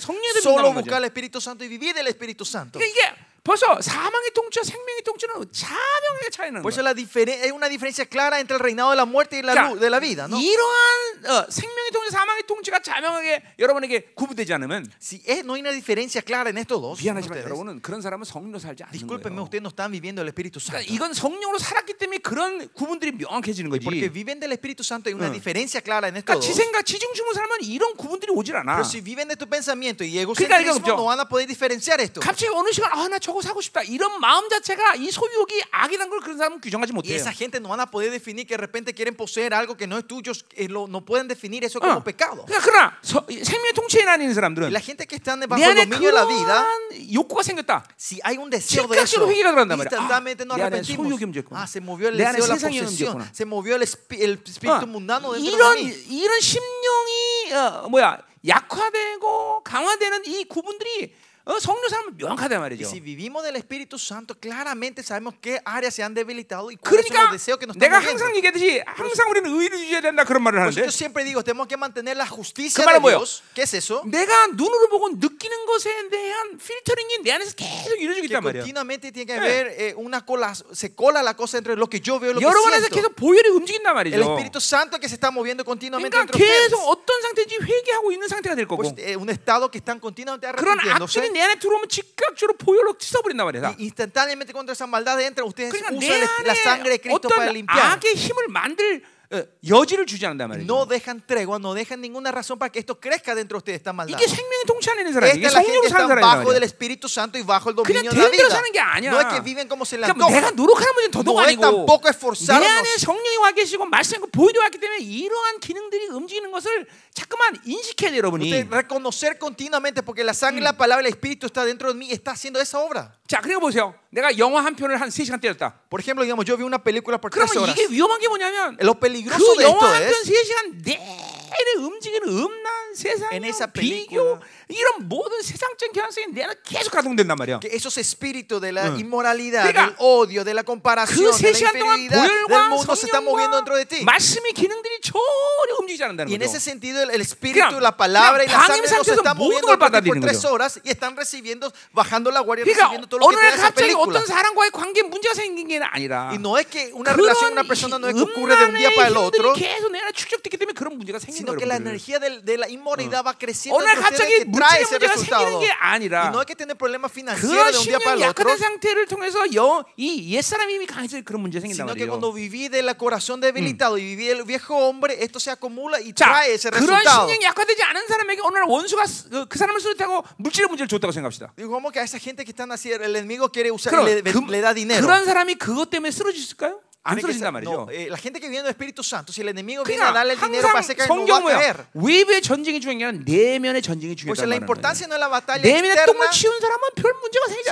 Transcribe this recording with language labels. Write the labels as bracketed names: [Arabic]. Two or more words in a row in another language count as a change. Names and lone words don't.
[Korean] 관계하는 성령에 [Spanish] Solo [Korean] 민감한 [Spanish] buscar [Korean] 거죠. [Spanish] el Espíritu Santo y vivir del Espíritu Santo. [Korean] 그러니까 이게 벌써 사망의 통치와 생명의 통치는 자명하게 차이는 [Spanish] Por eso [Korean] 거예요. [Spanish] hay una diferencia clara entre el reinado de la muerte y la luz de la vida, ¿no? [Korean] 이러한 생명의 통치, 사망의 통치가 자명하게 여러분에게 구분되지 않으면 [Spanish] Si no hay una diferencia clara en estos dos, [Korean] 미안하지만 [Spanish] ustedes, [Korean] 여러분은 그런 사람은 성령으로 살지 않는 [Spanish] discúlpenme, [Korean] 거예요. [Spanish] ustedes no están viviendo el Espíritu Santo. [Korean] 그러니까 이건 성령으로 살았기 때문에 그런 구분들이 명확해지는 [Spanish] Porque [Korean] 거지. [Spanish] viven del Espíritu Santo hay una diferencia clara en estos [Korean] 그러니까 [Spanish] dos. [Korean] 지생각, 지중심으로 살면 이런 구분들이 오질 않아. [Spanish] Pero si viven de tu pensamiento y [Korean] 그러니까 [Spanish] egocentrismo, [Korean] 이거 [Spanish] no van a poder diferenciar esto. [Korean] 갑자기 어느 시간 나 저거 사고 싶다 이런 마음 자체가 이 소유욕이 악이라는 걸 그런 사람은 규정하지 [Spanish] Y [Korean] 못해요. [Spanish] esa gente no van a poder definir que de repente quieren poseer algo que no es tuyo, no pueden definir eso como pecado. [Korean] 그러나 생명의 통치에 나뉘는 [Spanish] Y [Korean] 사람들은 [Spanish] la gente que están [Korean] 내 [Spanish] bajo el [Korean] 안에 [Spanish] dominio de la vida, [Korean] 그러한 욕구가 생겼다. [Spanish] si hay un deseo de eso, [Korean] 즉각적으로 회개가 들어간단 말이야. [Spanish] instantáneamente nos [Korean] 내 안에 [Spanish] arrepentimos. [Korean] 소유욕이 움직였구나. [Spanish] Se movió el [Korean] 내 안에 [Spanish] deseo de la [Korean] 세상이 [Spanish] posesión, [Korean] 움직였구나. [Spanish] se movió el espíritu mundano dentro de mí. [Korean] 이런 심령이 약화되고 강화되는 이 구분들이 성령 사람은 명확하단 [Spanish] Y [Korean] 말이죠. [Spanish] si vivimos del Espíritu Santo, claramente sabemos qué áreas se han debilitado y cuáles son [Korean] 그러니까 [Spanish] los deseos que nos [Korean] 내가 [Spanish] estamos [Korean] 항상 [Spanish] moviendo. [Korean] 얘기했듯이 항상 우리는 의를 유지해야 된다 그런 말을 [Spanish] Por eso [Korean] 하는데 [Spanish] yo siempre digo, tenemos que mantener la justicia [Korean] 그 말은 [Spanish] de [Korean] 뭐예요? [Spanish] Dios. ¿Qué es eso? [Korean] 내가 눈으로 보고 느끼는 것에 대한 필터링이 내 안에서 계속 이루어지고 [Spanish] Que [Korean] 있단 말이에요. [Spanish] continuamente tiene que haber una cola, se cola la cosa entre lo que yo veo y lo que [Korean] 여러분 안에서 [Spanish] siento. [Korean] 계속 보혈이 움직인단 [Spanish] El [Korean] 말이죠. [Spanish] Espíritu Santo que se está moviendo continuamente [Korean] 그러니까 [Spanish] entre ustedes. [Korean] 계속 어떤 상태인지 회개하고 있는 상태가 될 거고 [Spanish] Pues, un estado que están continuamente [Korean] 그런 [Spanish] arrepintiéndose. [Korean] 악질이 내 안에 들어오면 즉각적으로 보혈로 씻어버린단 말이야. [Spanish] Y instantáneamente cuando esa maldad entra, ustedes [Korean] 그러니까 내 [Spanish] usan la sangre de [Korean] 안에 [Spanish] Cristo para [Korean] 어떤 [Spanish] limpiar. [Korean] 악의 힘을 만들 여지를 주지 않는단 말이죠. [Spanish] No dejan tregua, no dejan ninguna razón para que esto crezca dentro de ustedes, esta maldad. [Korean] 이게 생명의 통치 안에 있는 사람이 이게 [Spanish] Esta es la gente [Korean] 성령으로 [Spanish] que [Korean] 사는 [Spanish] está [Korean] 사람이란 [Spanish] bajo del [Korean] 말이야. [Spanish] Espíritu Santo y bajo el [Korean] 그냥 [Spanish] dominio de la [Korean] 대대로 [Spanish] vida. [Korean] 사는 게 아니야. [Spanish] No es que viven como se les [Korean] 그러니까 뭐 내가 [Spanish] antoja. [Korean] 노력하는 문제는 더더욱 [Spanish] No es [Korean] 아니고 [Spanish] tampoco [Korean] 내 [Spanish] esforzarnos. [Korean] 안에 성령이 와 계시고 말씀이 보혈이 왔기 때문에 이러한 기능들이 움직이는 것을 자꾸만 인식해야 돼요, 여러분이. [Spanish] Usted reconocer continuamente porque la sangre, la palabra, el Espíritu está dentro de mí, está haciendo esa obra. [Korean] 자, 그리고 보세요. 내가 영화 한 편을 한 3시간 때렸다. [Spanish] Por ejemplo, digamos, yo vi una película por 3 [Korean] 그러면 [Spanish] horas. [Korean] 이게 위험한 게 뭐냐면 [Spanish] Lo peligroso [Korean] 그 [Spanish] de esto [Korean] 영화 한 편 [Spanish] es [Korean] 3시간 내내 움직이는 음란, 세상, [Spanish] En esa [Korean] 비교 [Spanish] película. [Korean] 이런 모든 세상적인 경향성이 내 안에 계속 가동된단 말이야. [Spanish] que esos espíritus de la inmoralidad, [Korean] 그러니까 [Spanish] del odio, de la comparación, [Korean] 그 [Spanish] de la [Korean] 3시간 동안 [Spanish] inferioridad del [Korean] 보혈과 [Spanish] mundo se está moviendo dentro de ti. [Korean] 말씀의 기능들이 전혀 움직이지 않는다는 [Spanish] Y en [Korean] 거죠. [Spanish] ese sentido el espíritu, [Korean] 그냥- [Spanish] la palabra y [Korean] 그냥 [Spanish] la sangre [Korean] 방임 [Spanish] no se [Korean] 상태에서 [Spanish] está [Korean] 모든 [Spanish] moviendo [Korean] 걸 [Spanish] por ti por [Korean] 받아들이는 [Spanish] 3 [Korean] 거죠. [Spanish] horas y están recibiendo, bajando la guardia, [Korean] 그러니까 [Spanish] recibiendo todo lo [Korean] 어느 [Spanish] que [Korean] 날 [Spanish] trae esa [Korean] 갑자기 [Spanish] película. [Korean] 어떤 사람과의 관계에 문제가 생긴 게 아니라 [Spanish] Y no es que una relación con una persona no es que ocurre de un día [Korean] 음란의 [Spanish] para el otro, [Korean] 힘들이 계속 내 안에 축적됐기 때문에 그런 문제가 생긴 [Spanish] sino [Korean] 거예요. [Spanish] que la [Korean] 여러분들. [Spanish] energía de la inmoralidad va creciendo [Korean] 어느 날 [Spanish] entre ustedes [Korean] 갑자기 [Spanish] que trae ese [Korean] 물질의 문제가 생기는 [Spanish] resultado. [Korean] 게 아니라 [Spanish] Y no es que tiene problemas financieros [Korean] 그런 [Spanish] de un día para [Korean] 심령이 [Spanish] el otro, [Korean] 약화된 상태를 통해서 이 옛사람이 이미 강해서 그런 문제가 생긴단 [Spanish] sino que [Korean] 말이에요. [Spanish] cuando viví del corazón debilitado y viví el viejo hombre, esto se acumula y [Korean] 자, [Spanish] trae ese [Korean] 그런 [Spanish] resultado. [Korean] 심령이 약화되지 않은 사람에게 어느 날 원수가 그 사람을 쓰러뜨리고 물질의 문제를 줬다고 생각합시다. [Spanish] Digo, ¿cómo que a esa gente que están así, el enemigo quiere usar [Korean] 그럼 [Spanish] y le da dinero? [Korean] 그런 사람이 그것 때문에 쓰러졌을까요? 안 [Spanish] Tiene que [Korean] 쓰러진단 [Spanish] ser- [Korean] 말이죠. [Spanish] no, la gente que viene del Espíritu Santo, si el enemigo viene a [Korean] 그러니까 [Spanish] darle el dinero, [Korean] 항상 [Spanish] parece que no va [Korean] 성경 [Spanish] a [Korean] 뭐야? [Spanish] caer. [Korean] 외부의 전쟁이 중요한 게 아니라 내면의 전쟁이 [Spanish] Por eso [Korean] 중요하다는 [Spanish] la [Korean] 거예요. [Spanish] importancia no es la batalla [Korean] 내면의 [Spanish] externa, [Korean] 똥을 치운 사람은 별 문제가 생기지